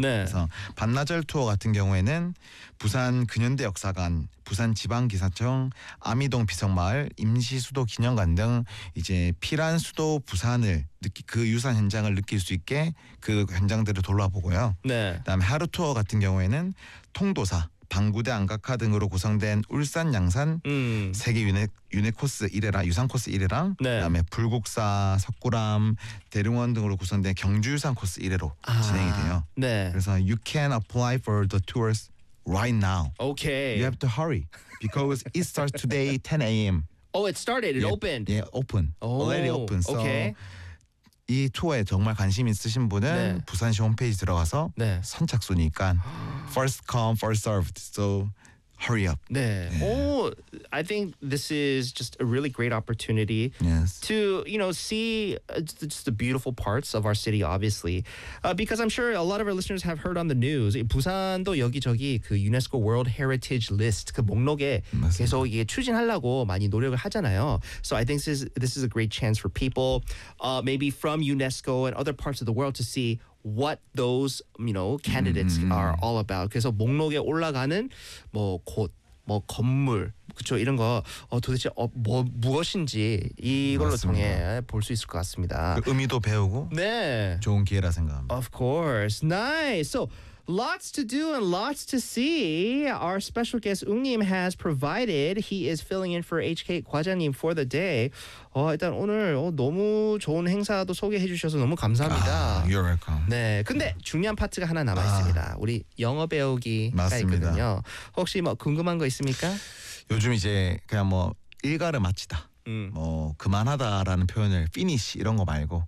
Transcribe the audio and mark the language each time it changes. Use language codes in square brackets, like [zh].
[ko] 그래서 반나절 투어 같은 경우에는 부산 근현대 역사관, 부산 지방기사청, 아미동 비석마을, 임시수도 기념관 등 이제 피란 수도 부산을 느끼 그 유산 현장을 느낄 수 있게 그 현장들을 돌아보고요. 네. 그다음에 하루 투어 같은 경우에는 통도사, 방구대 안각화 등으로 구성된 울산 양산 세계 유네코스 1회라 유산 코스 1회랑 네. 그다음에 불국사 석굴암 대릉원 등으로 구성된 경주 유산 코스 1회로 아, 진행이 돼요. 네. 그래서 [en] you can apply for the tours right now. Okay. You have to hurry because it starts today 10 a.m. Oh, it started. It opened. Yeah, open. Oh, already open. So okay. [ko] 이 투어에 정말 관심 있으신 분은 네. 부산시 홈페이지 들어가서 네. 선착순이니까 [en] first come, first served. So hurry up. [ko] 네. 네. [en] Oh, I think this is just a really great opportunity yes. to, you know, see just the beautiful parts of our city, obviously. Because I'm sure a lot of our listeners have heard on the news, [ko] 부산도 여기저기 그 유네스코 [en] World Heritage List [ko] 그 목록에 맞습니다. 계속 추진하려고 많이 노력을 하잖아요. [en] So I think this is a great chance for people, maybe from UNESCO and other parts of the world to see what those, you know, candidates are all about. [ko] 그래서 목록에 올라가는 뭐 곳, 뭐 건물, 그렇죠? 이런 거 도대체 뭐 무엇인지 이걸로 맞습니다. 통해 볼 수 있을 것 같습니다. 그 의미도 배우고 네. 좋은 기회라 생각합니다. [en] Of course. Nice. So lots to do and lots to see. Our special guest 웅님 has provided. He is filling in for HK 과장님 for the day. [ko] 일단 오늘 너무 좋은 행사도 소개해 주셔서 너무 감사합니다. [en] You're welcome. [ko] 네, 근데 중요한 파트가 하나 남아 있습니다. 우리 영어 배우기가 맞습니다. 있거든요. 혹시 뭐 궁금한 거 있습니까? 요즘 이제 그냥 뭐 일가를 마치다. 뭐 그만하다라는 표현을 finish 이런 거 말고